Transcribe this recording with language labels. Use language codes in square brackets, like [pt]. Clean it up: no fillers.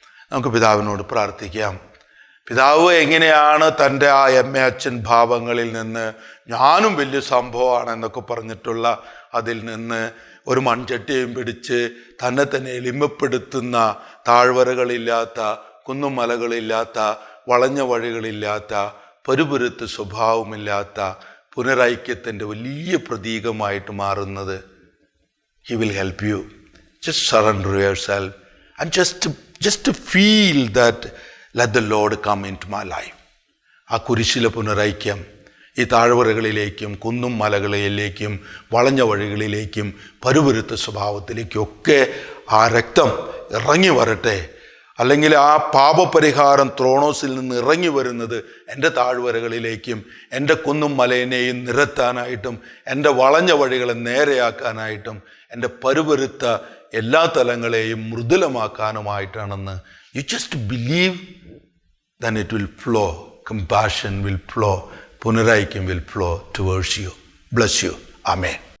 [ml] നമുക്ക് പിതാവിനോട് പ്രാർത്ഥിക്കാം. പിതാവ് എങ്ങനെയാണ് തൻ്റെ ആ അച്ഛൻ ഭാവങ്ങളിൽ നിന്ന് ഞാനും വലിയ സംഭവമാണ് എന്നൊക്കെ പറഞ്ഞിട്ടുള്ള അതിൽ നിന്ന് ഒരു മൺചട്ടിയും പിടിച്ച് തന്നെ തന്നെ എളിമപ്പെടുത്തുന്ന, താഴ്വരകളില്ലാത്ത, കുന്നും മലകളില്ലാത്ത, വളഞ്ഞ വഴികളില്ലാത്ത, പരുപരുത്ത സ്വഭാവമില്ലാത്ത പുനരൈക്യത്തിൻ്റെ വലിയ പ്രതീകമായിട്ട് മാറുന്നത്. [en] He will help you. Just surrender yourself and just feel that let the Lord come into my life. [ml] ആ കുരിശിലെ പുനരൈക്യം ഈ താഴ്വരകളിലേക്കും കുന്നും മലകളിലേക്കും വളഞ്ഞ വഴികളിലേക്കും പരുപരുത്ത സ്വഭാവത്തിലേക്കും ഒക്കെ ആ രക്തം ഇറങ്ങി വരട്ടെ. അല്ലെങ്കിൽ ആ പാപപരിഹാരം ത്രോണോസിൽ നിന്ന് ഇറങ്ങി വരുന്നത് എൻ്റെ താഴ്വരകളിലേക്കും എൻ്റെ കുന്നും മലയിനെയും നിരത്താനായിട്ടും എൻ്റെ വളഞ്ഞ വഴികളെ നേരെയാക്കാനായിട്ടും എൻ്റെ പരുപരുത്ത എല്ലാ തലങ്ങളെയും മൃദുലമാക്കാനുമായിട്ടാണെന്ന് [en] You just believe, then it will flow. Compassion will flow. Punaraikyam will flow towards you. Bless you. Amen.